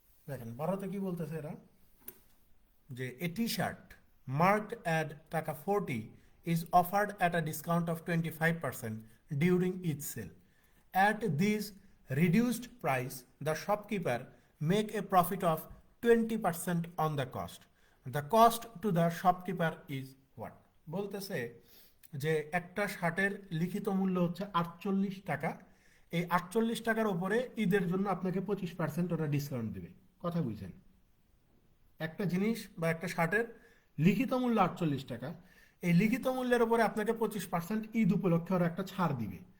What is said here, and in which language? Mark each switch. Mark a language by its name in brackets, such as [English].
[Bangla] দেখেন 12তে কি বলতেছে এরা, যে [English] A T shirt marked at taka 40 is offered at a discount of 25% during each sale. At this reduced price, the shopkeeper make a profit of 20% on the cost. The cost to the shopkeeper is what? [Bangla] বলতেছে যে একটা শার্টের লিখিত মূল্য হচ্ছে 48 টাকা। এই 48 টাকার উপরে ঈদের জন্য আপনাকে 25% ওরা ডিসকাউন্ট দেবে। কথা বুঝছেন? একটা জিনিস বা একটা শার্টের লিখিত মূল্য 48 টাকা, এই লিখিত মূল্যের উপরে আপনাকে 25% ঈদ উপলক্ষে ওরা একটা ছাড় দিবে।